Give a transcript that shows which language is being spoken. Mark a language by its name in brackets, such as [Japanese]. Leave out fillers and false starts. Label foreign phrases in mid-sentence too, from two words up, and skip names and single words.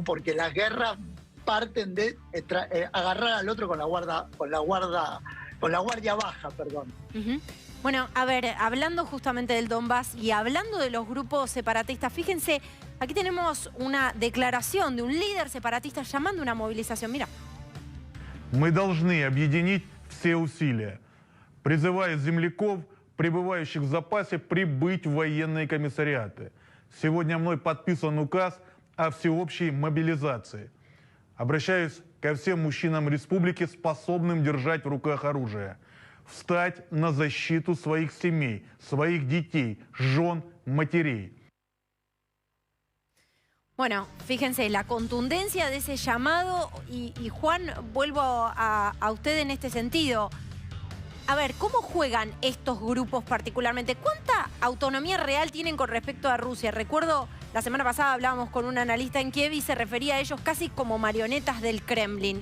[Spanish] Porque las guerras parten de agarrar al otro con la guardia baja, perdón. Bueno, a ver, hablando justamente del Donbass y hablando de los grupos separatistas, fíjense, aquí tenemos una declaración de un líder separatista llamando a una movilización. Mira. [Russian] Мы должны объединить все усилия, призывая земляков, пребывающих в запасе, прибыть в военные комиссариаты. Сегодня мной подписан указ о всеобщей мобилизации. Обращаюсь ко всем мужчинам республики, способным держать в руках оружие. Встать на защиту своих семей, своих детей, жен, матерей. [Spanish] Bueno, fíjense, la contundencia de ese llamado, y Juan, vuelvo a usted en este sentido. A ver, ¿cómo juegan estos grupos particularmente? ¿Cuánta autonomía real tienen con respecto a Rusia? Recuerdo, la semana pasada hablábamos con un analista en Kiev y se refería a ellos casi como marionetas del Kremlin.